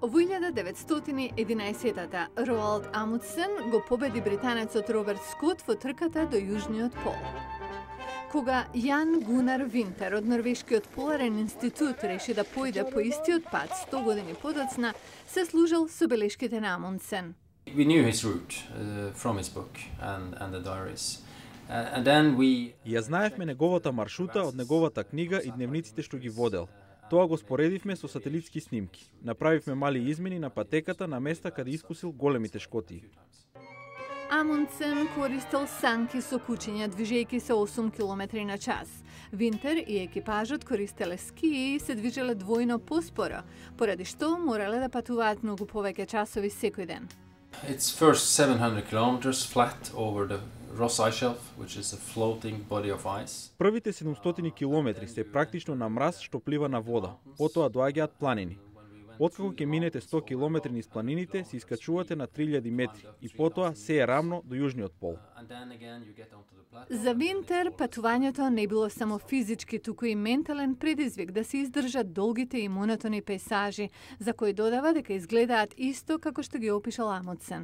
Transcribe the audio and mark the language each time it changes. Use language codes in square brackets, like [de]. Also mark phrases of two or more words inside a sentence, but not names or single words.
[mk] Во 1911 Роалд Амундсен го победи британецот Роберт Скот во трката до Јужниот пол. Кога Јан Гунар Винтер од Норвешкиот поларен институт реши да појде по истиот пат 100 години подоцна, се служел со белешките на Амундсен. [en] We knew his route from his book and the diaries. And then we [mk] Ја знаевме неговата маршрута од неговата книга и дневниците што ги водел. Тоа го споредивме со сателитски снимки. Направивме мали измени на патеката на места каде искусил големите шкотии. Амундсен користел санки со кучиња движејќи се 8 км на час. Винтер и екипажот користеле скии и се движеле двојно поспоро, поради што морале да патуваат многу повеќе часови секој ден. [en] It's first 700 kilometers flat over the Ross Ice Shelf, which is a floating body of ice. [mk] Првите 700 километри се практично на мраз што плива на вода. Потоа доаѓаат планини. Откако ќе минете 100 километри низ планините, се искачувате на 3000 метри и потоа се е рамно до Јужниот пол. За Винтер патувањето не било само физички, туку и ментален предизвик да се издржат долгите и монотони пейсажи, за кои додава дека изгледаат исто како што ги опишал Амундсен.